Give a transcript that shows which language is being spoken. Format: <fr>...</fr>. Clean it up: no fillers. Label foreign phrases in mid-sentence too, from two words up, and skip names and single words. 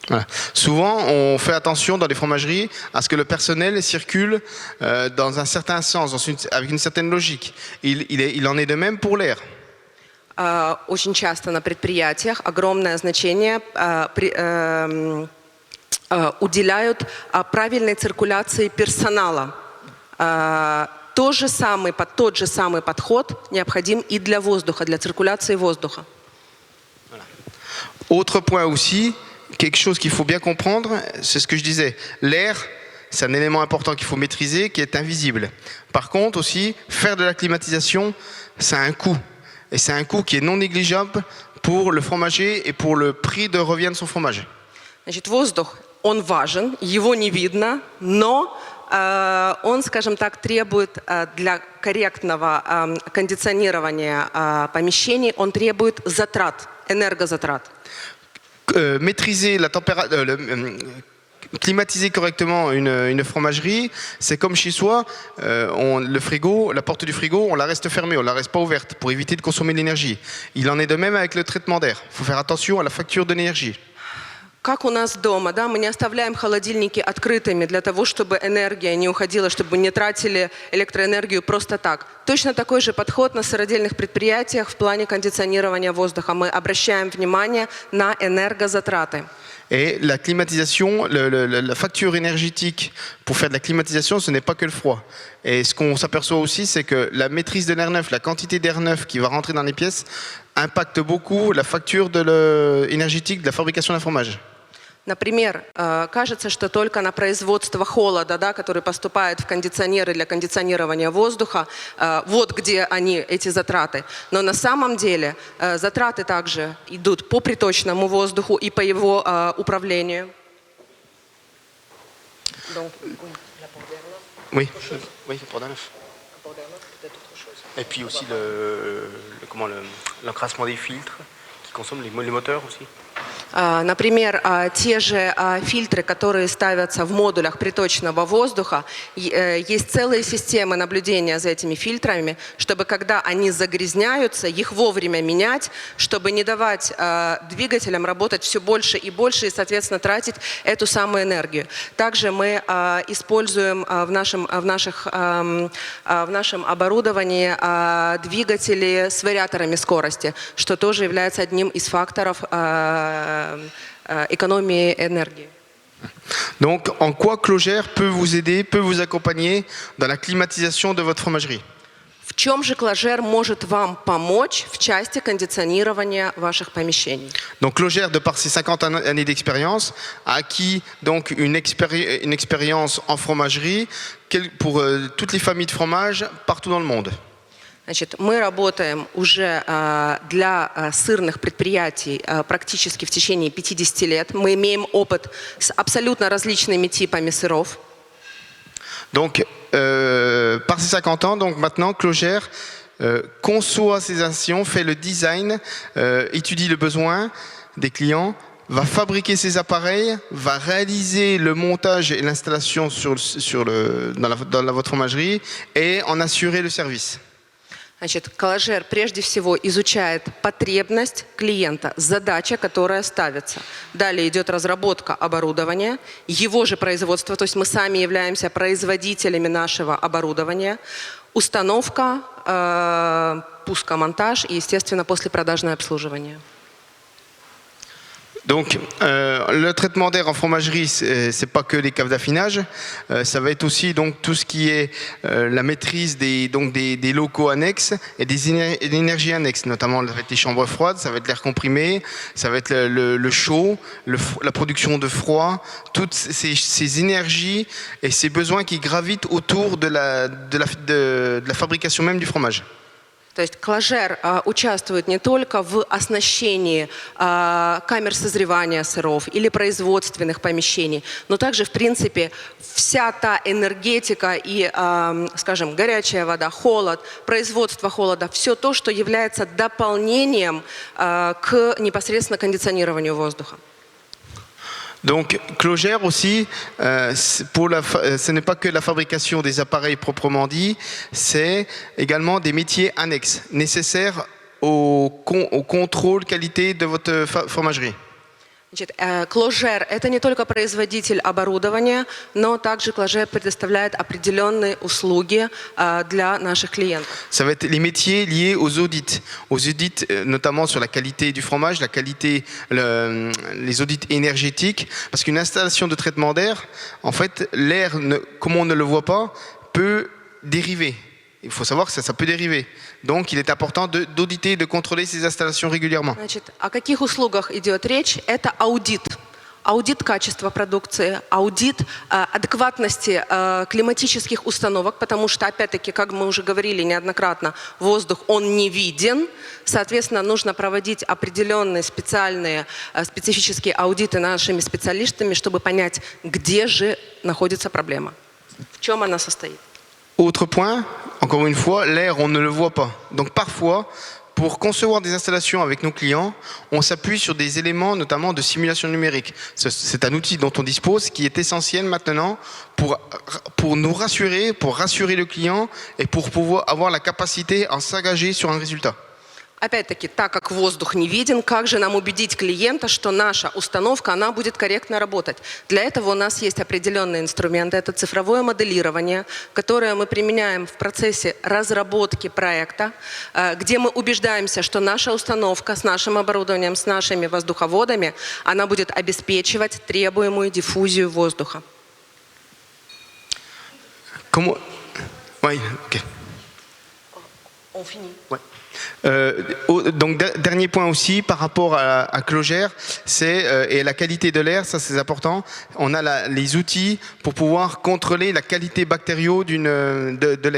<fr>Voilà. Souvent, on fait attention dans les fromageries à ce que le personnel circule dans un certain sens, avec une certaine logique. Il en est de même pour l'air.</fr> <ru>Очень часто на предприятиях огромное значение уделяют правильной циркуляции персонала. Тот же самый подход необходим и для воздуха, для циркуляции воздуха.</ru> <fr>Autre point aussi, quelque chose qu'il faut bien comprendre, c'est ce que je disais. L'air, c'est un élément important qu'il faut maîtriser, qui est invisible. Par contre aussi, faire de la climatisation, ça a un coût. Et c'est un coût qui est non négligeable pour le fromager et pour le prix de revient de son fromage.</fr> <ru>Значит, воздух, он важен, его не видно, но он, скажем так, требует для корректного кондиционирования помещений, он требует затрат, энергозатрат.</ru> <fr>Maîtriser la température, climatiser correctement une fromagerie, c'est comme chez soi, le frigo, la porte du frigo, on la reste fermée, on la reste pas ouverte pour éviter de consommer de l'énergie. Il en est de même avec le traitement d'air. Il faut faire attention à la facture d'énergie.</fr> <ru>Как у нас дома, да, мы не оставляем холодильники открытыми для того, чтобы энергия не уходила, чтобы не тратили электроэнергию просто так. Точно такой же подход на сыродельных предприятиях в плане кондиционирования воздуха. Мы обращаем внимание на энергозатраты.</ru> <fr>Et la climatisation, la facture énergétique pour faire de la climatisation, ce n'est pas que le froid. Et ce qu'on s'aperçoit aussi, c'est que la maîtrise de l'air neuf, la quantité d'air neuf qui va rentrer dans les pièces, impacte beaucoup la facture énergétique de la fabrication d'un fromage.</fr> <ru>Например, кажется, что только на производство холода, да, который поступает в кондиционеры для кондиционирования воздуха, вот где они, эти затраты. Но на самом деле затраты также идут по приточному воздуху и по его управлению.</ru> <fr>Oui, pour d'un œuf. Et puis aussi l'encrassement des filtres qui consomment les moteurs aussi.</fr> <ru>Например, те же фильтры, которые ставятся в модулях приточного воздуха, есть целые системы наблюдения за этими фильтрами, чтобы когда они загрязняются, их вовремя менять, чтобы не давать двигателям работать все больше и больше и, соответственно, тратить эту самую энергию. Также мы используем в нашем оборудовании двигатели с вариаторами скорости, что тоже является одним из факторов</ru> <fr>économie énergie. Donc, en quoi Clogère peut vous aider, peut vous accompagner dans la climatisation de votre fromagerie?</fr> <ru>В чем же Clogère может вам помочь в части кондиционирования ваших помещений?</ru> <fr>Donc, Clogère, de par ses 50 années d'expérience, a acquis donc une expérience en fromagerie pour toutes les familles de fromages partout dans le monde.</fr> <ru>Значит, мы работаем уже для сырных предприятий практически в течение 50 лет. Мы имеем опыт с абсолютно различными типами сыров.</ru> <fr>Donc, par ces 50 ans, donc maintenant, Clogère conçoit ses actions, fait le design, étudie le besoin des clients, va fabriquer ses appareils, va réaliser le montage et l'installation dans votre fromagerie et en assurer le service.</fr> <ru>Значит, Clogère прежде всего изучает потребность клиента, задача, которая ставится. Далее идет разработка оборудования, его же производство, то есть мы сами являемся производителями нашего оборудования, установка, пускомонтаж и, естественно, послепродажное обслуживание.</ru> <fr>Donc, le traitement d'air en fromagerie, c'est pas que les caves d'affinage, ça va être aussi donc tout ce qui est la maîtrise des locaux annexes et des énergies annexes, notamment ça va être les chambres froides, ça va être l'air comprimé, ça va être le chaud, la production de froid, toutes ces énergies et ces besoins qui gravitent autour de la fabrication même du fromage.</fr> <ru>То есть Clogère участвует не только в оснащении камер созревания сыров или производственных помещений, но также, в принципе, вся та энергетика и, скажем, горячая вода, холод, производство холода, все то, что является дополнением к непосредственно кондиционированию воздуха.</ru> <fr>Donc, Clogère aussi, ce n'est pas que la fabrication des appareils proprement dit, c'est également des métiers annexes nécessaires au contrôle qualité de votre fromagerie.</fr> <ru>Значит, Clojure – это не только производитель оборудования, но также Clojure предоставляет определенные услуги для наших клиентов.</ru> <fr>Ça va être les métiers liés aux audits notamment sur la qualité du fromage, la qualité, les audits énergétiques, parce qu'une installation de traitement d'air, en fait, l'air, comme on ne le voit pas, peut dériver. Il faut savoir que ça peut dériver. Donc, il est important d'auditer, de contrôler ces installations régulièrement.</fr> <ru>Значит, о каких услугах идет речь? Это аудит. Аудит качества продукции, аудит адекватности климатических установок, потому что, опять-таки, как мы уже говорили неоднократно, воздух, он не виден. Соответственно, нужно проводить определенные специфические аудиты нашими специалистами, чтобы понять, где же находится проблема, в чем она состоит.</ru> <fr>Autre point, encore une fois, l'air, on ne le voit pas. Donc parfois, pour concevoir des installations avec nos clients, on s'appuie sur des éléments, notamment de simulation numérique. C'est un outil dont on dispose qui est essentiel maintenant pour nous rassurer, pour rassurer le client et pour pouvoir avoir la capacité à s'engager sur un résultat.</fr> <ru>Опять-таки, так как воздух не виден, как же нам убедить клиента, что наша установка, она будет корректно работать? Для этого у нас есть определенные инструменты. Это цифровое моделирование, которое мы применяем в процессе разработки проекта, где мы убеждаемся, что наша установка с нашим оборудованием, с нашими воздуховодами, она будет обеспечивать требуемую диффузию воздуха.</ru> <fr>Comment... Oui, ok. On finit. Ouais. Donc dernier point aussi par rapport à Clojure, c'est et la qualité de l'air, ça c'est important. On a les outils pour pouvoir contrôler la qualité bactérienne de l'air.</fr>